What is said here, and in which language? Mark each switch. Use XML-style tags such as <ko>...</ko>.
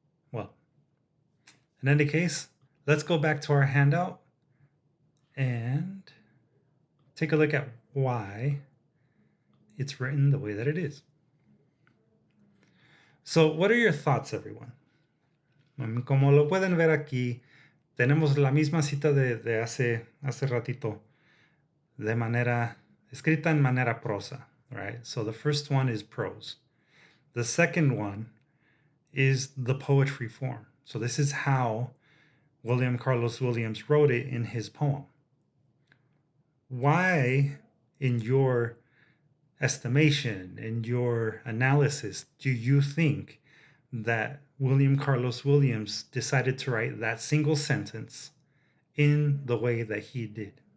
<en>Well, in any case, let's go back to our handout and take a look at why it's written the way that it is. So, what are your thoughts, everyone?</en> <es>Como lo pueden ver aquí, tenemos la misma cita de hace ratito, de manera escrita en manera prosa,</es> <en>right? So the first one is prose. The second one is the poetry form. So this is how William Carlos Williams wrote it in his poem. Why, in your estimation, in your analysis, do you think that William Carlos Williams decided to write that single sentence in the way that he did?</en>